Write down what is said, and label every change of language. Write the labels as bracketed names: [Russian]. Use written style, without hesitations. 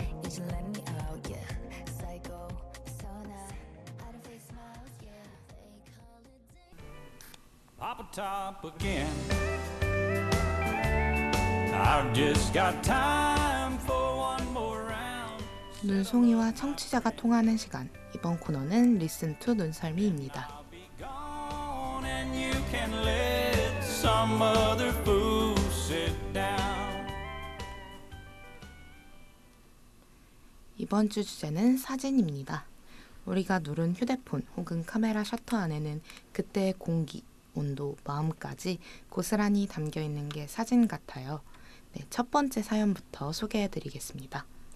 [English] You should let me out, yeah. Psycho, persona. I don't fake smiles, yeah. Fake holiday. Pop a top again. I've just got time for one more round. [Korean] 눈송이와 청취자가 통하는 시간. 이번 코너는 Listen to 눈썰미입니다. [English] I'll be gone and you can let some other fool sit down. [Korean] 이번 주 주제는 사진입니다. 우리가 누른 휴대폰 혹은 카메라 셔터 안에는 그때의 공기, 온도, 마음까지 고스란히 담겨 있는 게 사진 같아요. 네, 첫 번째 사연부터 소개해드리겠습니다.